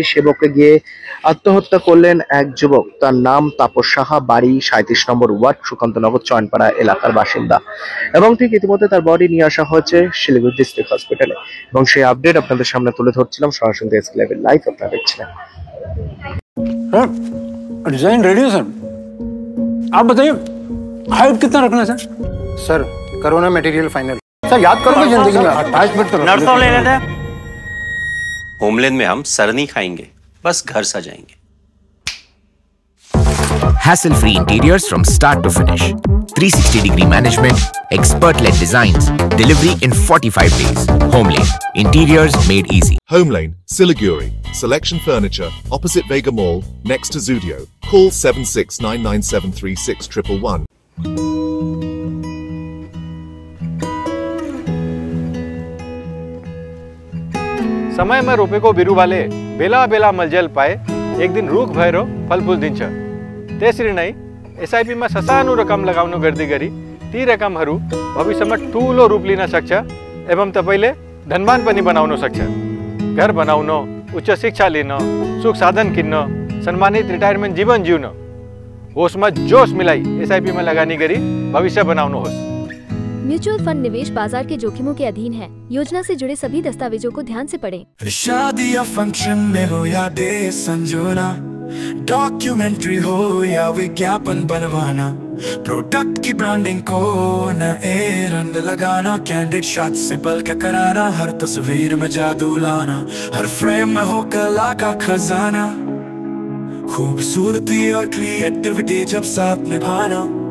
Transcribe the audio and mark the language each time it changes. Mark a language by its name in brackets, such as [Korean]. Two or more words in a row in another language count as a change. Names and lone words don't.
[Bangla] সেবকে গিয়ে আত্মহত্যা করলেন এক যুবক, তার নাম তাপস সাহা, বাড়ি 37 নম্বর ওয়ার্ড সুকান্তনগর চয়নপাড়া এলাকার বাসিন্দা। এবং ঠিক ইতিমধ্যে তার বডি নিয়ে আসা হয়েছে শিলিগুড়ি [English] district hospital [Bangla] এবং সেই আপডেট আপনাদের সামনে তুলে ধরছিলাম, সরাসরি এসকে লাইভের লাইভ আপনারা দেখছিলেন। [English] design ready [Hindi] है सर, आप बताइए हाइट कितना रखना है सर? सर करो ना [English] material final. [Hindi] सर याद करोगे जिंदगी में 28 मिनट तो नर्सों ले लेते हैं। होमलैंड में हम सर नहीं खाएंगे, बस घर सजाएंगे। [English] Hassle-free interiors from start to finish. 360-degree management, expert-led designs, delivery in 45 days. Homelane, interiors made easy. Homelane, Siliguri. Selection Furniture, opposite Vega Mall, next to Zudio. Call 7699736111. [Nepali] समय में रोपेको बिरुवाले बेला बेला मलजल पाए एक दिन रुख भएर फलफुल दिन्छ। त्यसरी नै एसआईपी मा ससानो रकम लगाउनु गर्दै गरी ती रकमहरू भविष्यमा ठूलो रूप लिन सक्छ एवं तपाईले धनवान पनि बनाउन सक्छ। घर बनाउन, उच्च शिक्षा लिन, सुख साधन किन्न, सम्मानित रिटायरमेन्ट जीवन जिउन होसमा जोश मिलाई एसआईपी में लगानी गरी भविष्य बनाउनुहोस्। [Hindi] म्यूचुअल फंड निवेश बाजार के जोखिमों के अधीन है। योजना से जुड़े सभी दस्तावेजों को ध्यान से पढ़ें। शादी या फंक्शन में हो या डे संजोना, डॉक्यूमेंट्री हो या विज्ञापन बनवाना, प्रोडक्ट की ब्रांडिंग को नए रंग लगाना, कैंडिड शॉट से पल के कराना, हर तस्वीर में जादू लाना, हर फ्रेम में हो कला का खजाना, खूबसूरती और क्रिएटिविटी जब साथ निभाना।